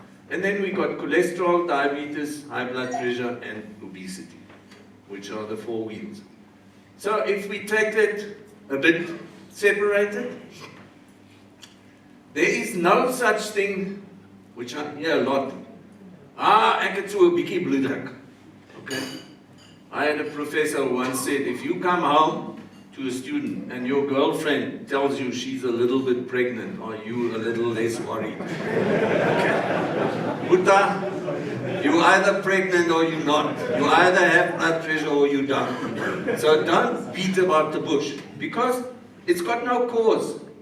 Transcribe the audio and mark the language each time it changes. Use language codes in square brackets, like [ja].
[en] And then we got cholesterol, diabetes, high blood pressure, and obesity, which are the 4 wheels. So if we take it a bit separated, there is no such thing, which I hear a lot, [af] Ek het so 'n bietjie bloeddruk. [en] Okay? I had a professor who once said, if you come home to a student and your girlfriend tells you she's a little bit pregnant, are you a little less worried? Okay. Uta, you're either pregnant or you're not. You either have blood pressure or you don't. So don't beat about the bush, because it's got no cause.